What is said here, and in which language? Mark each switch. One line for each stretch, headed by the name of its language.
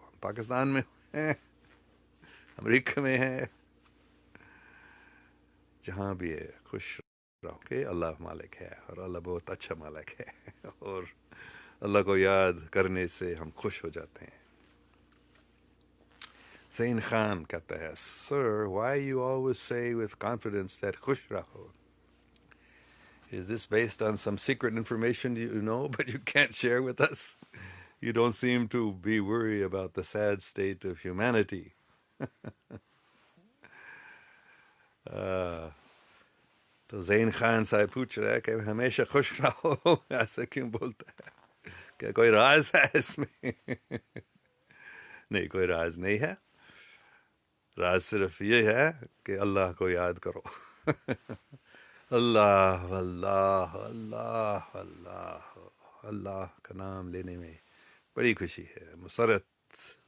Urdu: ہم پاکستان میں ہیں، امریکہ میں ہیں، جہاں بھی ہے خوش رہو کہ اللہ مالک ہے اور اللہ بہت اچھا مالک ہے اور اللہ کو یاد کرنے سے ہم خوش ہو جاتے ہیں.
English: Zain Khan
Urdu: کہتا ہے،
English: Sir, why you always say with confidence that
Urdu: خوش رہو?
English: Is this based on some secret information you know but you can't share with us? You don't seem to be worried about the sad state of humanity.
Urdu: تو زین خان صاحب پوچھ رہا ہے کہ ہمیشہ خوش رہو، ایسا کیوں بولتا ہے؟ کہ کوئی راز ہے اس میں؟ نہیں، کوئی راز نہیں ہے. راز صرف یہ ہے کہ اللہ کو یاد کرو. اللہ اللہ اللہ اللہ اللہ کا نام لینے میں بڑی خوشی ہے، مسرت.